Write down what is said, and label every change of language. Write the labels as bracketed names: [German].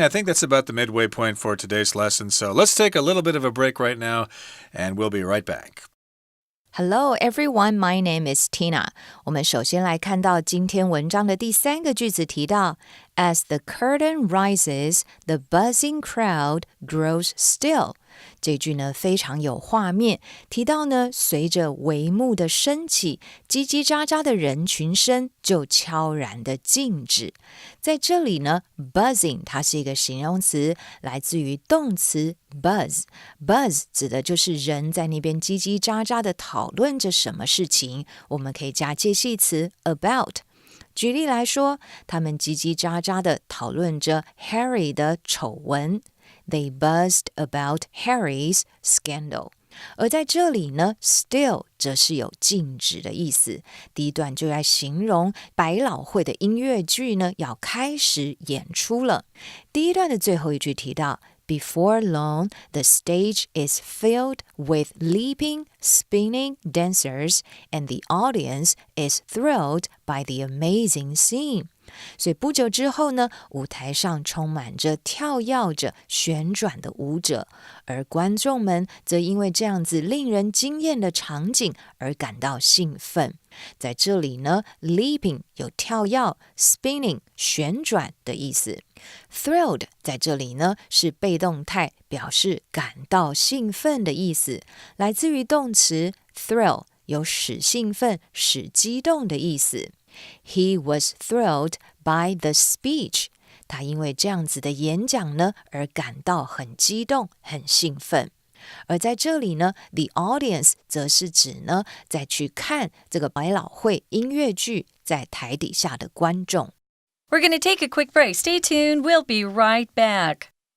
[English] I think that's about the midway point for today's lesson. So let's take a little bit of a break right now, and we'll be right back. Hello everyone, my name is Tina. [Chinese] 我们首先来看到今天文章的第3个句子提到 [English] As the curtain rises, the buzzing crowd grows still. [Chinese] 这句呢非常有画面，提到呢随着帷幕的升起，叽叽喳喳的人群声就悄然的静止。在这里呢 buzzing 它是一个形容词，来自于动词 buzz 指的就是人在那边叽叽喳喳的讨论着什么事情，我们可以加介系词 about。举例来说，他们叽叽喳喳的讨论着 Harry 的丑闻。 [English] They buzzed about Harry's scandal. [Chinese] 而在这里呢 still 则是有静止的意思。第一段就在形容百老汇的音乐剧呢要开始演出了。第一段的最后一句提到 [English] Before long, the stage is filled with leaping, spinning dancers, and the audience is thrilled by the amazing scene. [Chinese] 所以不久之后呢，舞台上充满着跳跃着旋转的舞者，而观众们则因为这样子令人惊艳的场景而感到兴奋。在这里呢 leaping 有跳跃 spinning 旋转的意思。 Thrilled 在这里呢是被动态，表示感到兴奋的意思，来自于动词 thrill 有使兴奋使激动的意思。 [English] He was thrilled by the speech. [Chinese] 他因为这样子的演讲呢而感到很激动很兴奋。而在这里呢 the audience 则是指呢在去看这个百老汇音乐剧在台底下的观众。 [English] We're going to take a quick break. Stay tuned. We'll be right back.